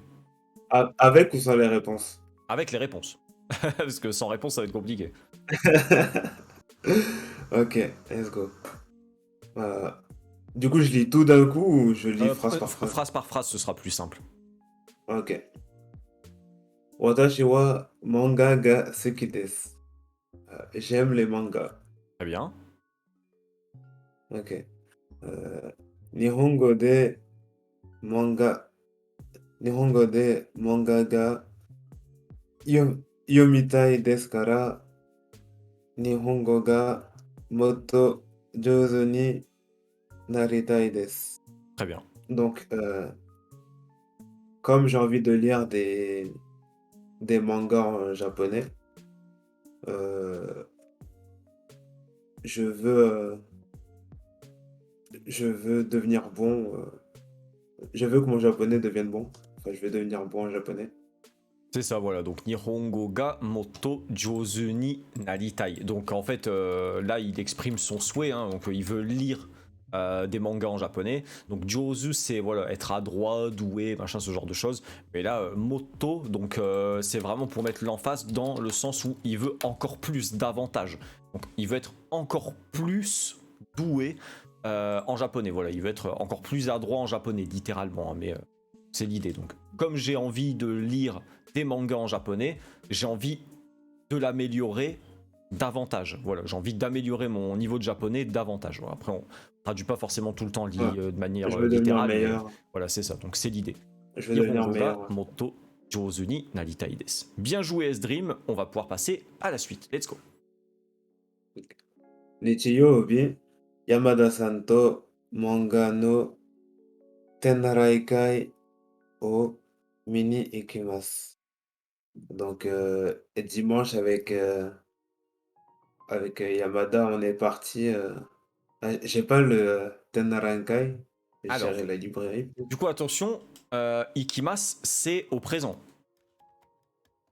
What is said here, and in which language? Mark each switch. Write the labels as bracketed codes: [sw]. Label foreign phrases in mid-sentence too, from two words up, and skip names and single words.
[fr] Avec ou sans les réponses? Avec les réponses. Parce que sans réponse, ça va être compliqué. [en] Ok, let's go. [fr] Du coup, je lis tout d'un coup ou je lis phrase par phrase? Phrase par phrase, ce sera plus simple. [ja] Ok. 私は漫画が好きです. [fr] J'aime les mangas. Très bien. [ja] Ok. 日本語で漫画. 日本語で漫画が読みたいですから. 日本語がもっと上手になりたいです. [fr] Très bien. Donc, comme j'ai envie de lire des mangas en japonais, euh, je veux, je veux devenir bon. Je veux que mon japonais devienne bon. Enfin, je vais devenir bon en japonais. C'est ça, voilà. Donc, [ja] 日本語がもっと上手になりたい. [fr] Donc, en fait, là, il exprime son souhait. Hein, donc, il veut lire des mangas en japonais. Donc, jouzu, c'est voilà, être adroit, doué, machin, ce genre de choses. Mais là, motto, donc, c'est vraiment pour mettre l'emphase dans le sens où il veut encore plus, davantage. Donc, il veut être encore plus doué en japonais. Voilà, il veut être encore plus adroit en japonais, littéralement. Hein, mais c'est l'idée. Donc, comme j'ai envie de lire des mangas en japonais, j'ai envie de l'améliorer davantage. Voilà, j'ai envie d'améliorer mon niveau de japonais davantage. Voilà, après, on traduit pas forcément tout le temps Ouais. de manière Je veux devenir littérale, mais meilleur. voilà, c'est ça. Donc c'est l'idée. Je veux devenir [ja] Nihongo [fr] meilleur. [ja] ga [fr] Ouais. [ja] もっと上手になりたいです. [fr] Bien joué S-Dream, on va pouvoir passer à la suite. [en] Let's go. [ja] 日曜日、山田さんと漫画の展覧会を見に行きます。 [fr] Donc, dimanche avec Yamada, on est parti. J'ai pas le Tenrankai, je Alors, dirais la librairie. du coup, attention, ikimas, c'est au présent.